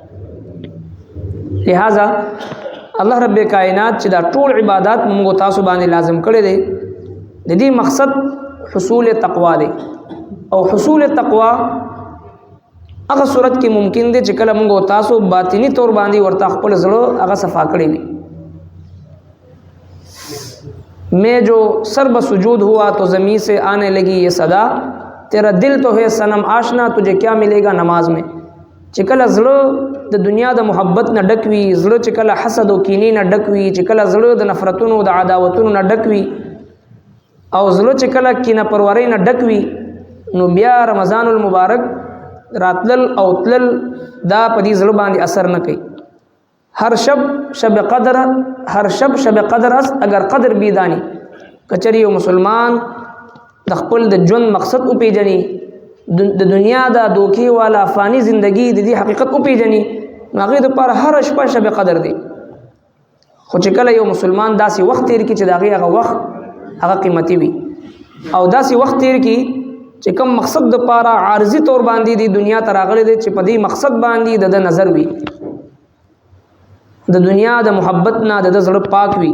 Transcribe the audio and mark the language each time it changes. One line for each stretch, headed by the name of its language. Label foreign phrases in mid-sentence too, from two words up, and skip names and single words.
Pashto: لہذا الله رب کائنات چې دا ټول عبادات موږ تاسو باندې لازم کړی دی، د دې مقصد حصول تقوا دی. او حصول تقوا هغه صورت کې ممکن دی چې کله موږ تاسو باطنی طور باندې ورته خپل زړه هغه صفا کړی وي.
Urdu: میں جو سر بسجود ہوا تو زمین سے آنے لگی یہ صدا، تیرا دل تو ہے صنم آشنا تجھے کیا ملے گا نماز میں.
Pashto: چې کله زړه د دنیا د محبت نه ډک وي، زړه چې کله حسد او کینې نه ډک وي، چې کله زړه د نفرتونو د عداوتونو نه ډک وي او زړه چې کله کینه پرورۍ نه ډک وي، نو بیا رمضان المبارک راتلل او تلل دا په دې زړه باندې اثر نه کوي.
Persian: ہر شب شب قدر است اگر قدر بیدانی.
Pashto: کچری یو مسلمان د خپل د ژوند مقصد او پیژني، د دنیا دا دوکي والا فانی زندگی د دې حقیقت او پیژني، هغه د پر هر شپه شب قدر دی. خو چې کله یو مسلمان داسې وخت تیر کی چې دا هغه وخت هغه قیمتي وي، او داسې وخت تیر کی چې کوم مقصد د پاره عارضی طور باندې دی دنیا ته راغلی دی، چې په دې مقصد باندې د نظر وي، د دنیا د محبت نه د زړه پاک وي.